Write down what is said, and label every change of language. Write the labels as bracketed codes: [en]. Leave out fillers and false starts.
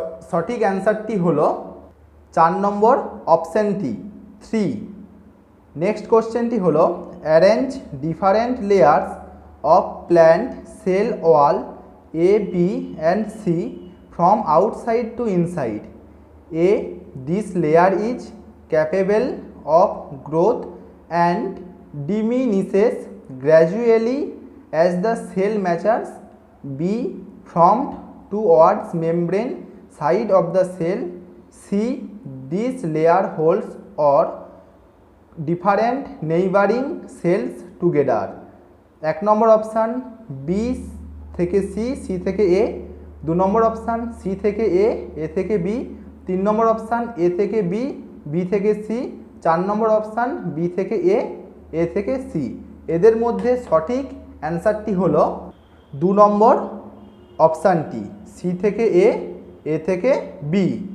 [bn] সঠিক অ্যান্সারটি হলো 4 নম্বর অপশানটি 3। [en] next কোশ্চেনটি [bn] হলো [en] Arrange different layers of plant cell wall A B and C from outside to inside. A this layer is capable of growth and diminishes gradually as the cell matures. B formed towards membrane side of the cell. C this layer holds or different neighboring cells together. [bn] 1 number option B থেকে C, C থেকে এ, 2 নম্বর option C থেকে এ, এ থেকে B, 3 number option A থেকে B, B থেকে C, 4 নম্বর option B থেকে এ, এ থেকে C. এদের মধ্যে সঠিক অ্যান্সারটি হলো 2 নম্বর অপশানটি সি থেকে এ, এ থেকে বি।